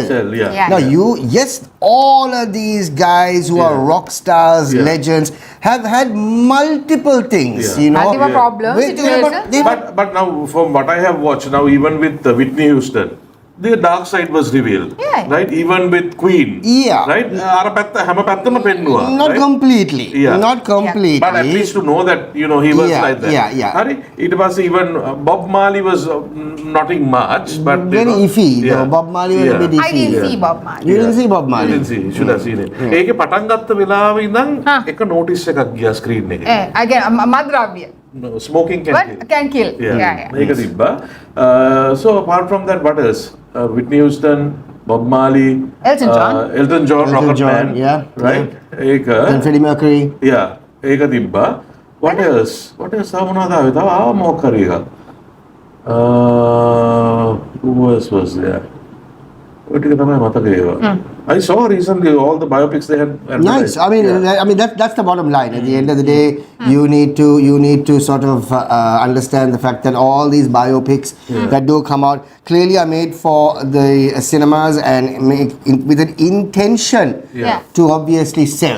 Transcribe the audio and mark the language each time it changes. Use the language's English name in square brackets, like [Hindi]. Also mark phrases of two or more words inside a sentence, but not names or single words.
[English] Now, all of these guys who are rock stars, legends, have had multiple things, you know. Multiple problems, situations. But now, from what I have watched, now even with Whitney Houston, the dark side was revealed, right? Even with Queen, right? [Sinhala] අර පැත්ත හැම පැත්තම පෙන්නුවා. [English] Not completely. Not completely. But at least to know that, you know, he was like that. [Sinhala] හරි. [English] It was even Bob Marley was nothing much, but very iffy. Bob Marley was a bit iffy. I didn't see Bob Marley. You didn't see Bob Marley? You didn't see. You should have seen it. [Sinhala] ඒකේ පටන් ගත්ත වෙලාවෙ ඉඳන් එක notice එකක් ගියා screen එකේ. again මද්ද්‍රව්‍ය. [English] No, smoking can kill. [Sinhala] මේක තිබ්බා. [English] So apart from that, what else? Whitney Houston, Bob Marley, Elton John, Rocket Man, right? And Freddie Mercury. [Sinhala] ඒක තිබ්බා. [English] What else? [Sinhala] තව මොනවද ආවේ? තව ආව මොකක් හරි එකක්. [English] Who else was there? [Sinhala] ඔය ටික තමයි මතක ඒවා. [English] I saw recently all the biopics they had. Nice. I mean that's the bottom line. At the end of the day, you need to sort of understand the fact that all these biopics that do come out clearly are made for the cinemas and with an intention to obviously sell.